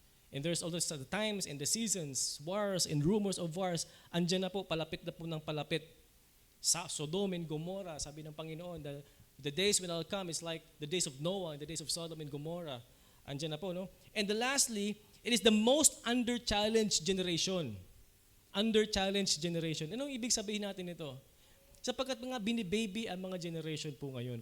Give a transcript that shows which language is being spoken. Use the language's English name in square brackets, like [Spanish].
[English] And there's also the times and the seasons, wars and rumors of wars. [Filipino] Andyan na po, palapit na po ng palapit. Sa Sodom and Gomorrah, sabi ng Panginoon, [English] the days when I'll come is like the days of Noah and the days of Sodom and Gomorrah. [Filipino] Andyan na po, no? [English] And lastly, it is the most under-challenged generation. Under-challenged generation. [Filipino] Anong ibig sabihin natin ito? Sapagkat mga binibaby ang mga generation po ngayon.